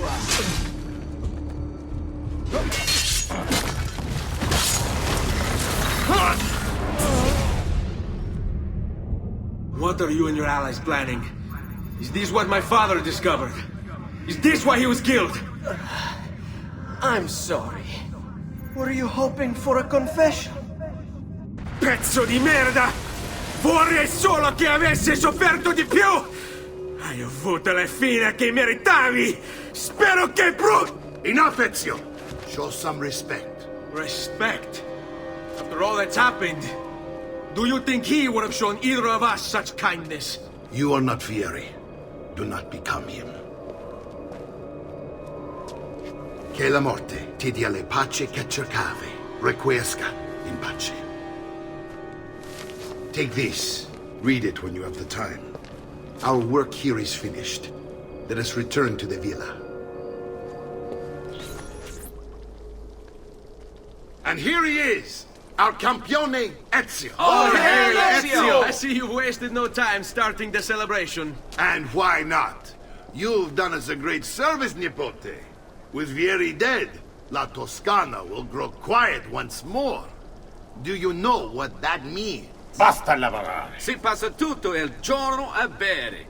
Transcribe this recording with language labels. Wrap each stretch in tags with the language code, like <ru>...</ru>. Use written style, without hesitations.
<en>What are you and your allies planning? Is this what my father discovered? Is this why he was killed? I'm sorry. Were you hoping for a confession?</en> <it>Pezzo di merda! Vorrei solo che avessi sofferto di più! Hai avuto la fine che meritavi! Spero che</it> <en>Enough, Ezio! Show some respect. Respect? After all that's happened, do you think he would have shown either of us such kindness? You are not Vieri. Do not become him.</en> <it>Che la morte ti dia le pace che cercavi.</it> <la>Requiesca in pace.</la> <en>Take this. Read it when you have the time. Our work here is finished. Let us return to the villa. And here he is, our campione Ezio. Oh, hey, Ezio! I see you've wasted no time starting the celebration. And why not? You've done us a great service, Nipote. With Vieri dead, La Toscana will grow quiet once more. Do you know what that means?</en> <it>Basta lavorare. Si passa tutto il giorno a bere.</it>